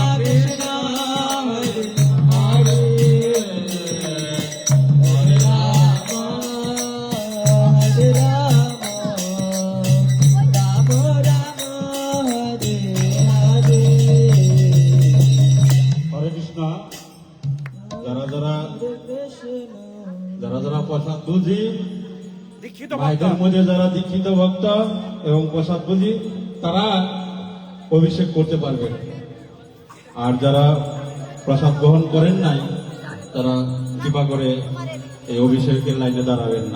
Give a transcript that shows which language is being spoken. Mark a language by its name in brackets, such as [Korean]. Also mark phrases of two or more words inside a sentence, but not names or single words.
[Bangla] Krishna Hare Hare, Hare Rama, Hare Rama, Rama Rama, Hare Hare. হরে কৃষ্ণ। যারা যারা প্রসাদ বুঝি, মায়েদের মধ্যে যারা দীক্ষিত ভক্ত এবং প্রসাদ বুঝি, তারা অভিষেক করতে পারবেন। আর যারা প্রসাদ গ্রহণ করেন নাই, তারা কৃপা করে এই অভিষেকের লাইনে দাঁড়াবেন না।